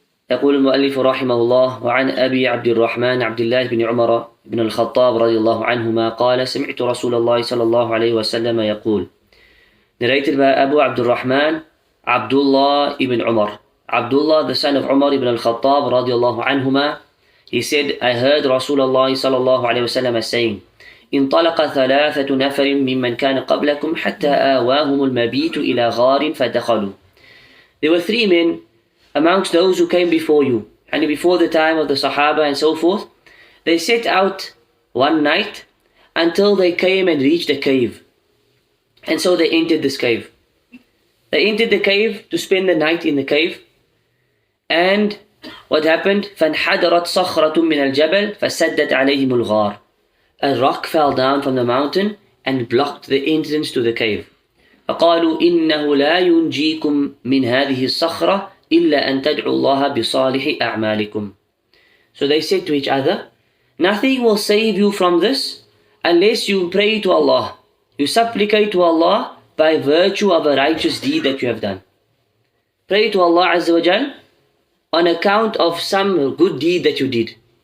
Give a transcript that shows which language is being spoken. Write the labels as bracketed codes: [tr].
[ar] يقول المؤلف رحمه الله: وعن أبي عبد الرحمن عبد الله بن عمر بن الخطاب رضي الله عنهما قال: سمعت رسول الله صلى الله عليه وسلم يقول. [en] Narrated by Abu Abdul Rahman, Abdullah ibn Umar. Abdullah, the son of Umar ibn al-Khattab radiallahu anhuma, he said, I heard Rasulullah sallallahu alayhi wa sallam saying, [ar] انطلق ثلاثة نفر ممن كان قبلكم حتى آواهم المبيت إلى غار فدخلوا. [en] There were three men amongst those who came before you, and before the time of the Sahaba and so forth. They set out one night until they came and reached a cave. And so they entered this cave. They entered the cave to spend the night in the cave. And what happened? [ar] فَانْحَدَرَتْ صَخْرَةٌ مِّنَ الْجَبَلِ فَسَدَّتْ عَلَيْهِمُ الْغَارِ. [en] A rock fell down from the mountain and blocked the entrance to the cave. [ar] فقالوا إنه لا ينجيكم من هذه الصخرة إلا أن تدعوا الله بصالح أعمالكم. [en] So they said to each other, nothing will save you from this unless you pray to Allah. You supplicate to Allah by virtue of a righteous deed that you have done. Pray to Allah Azza wa Jal on account of some good deed that you did.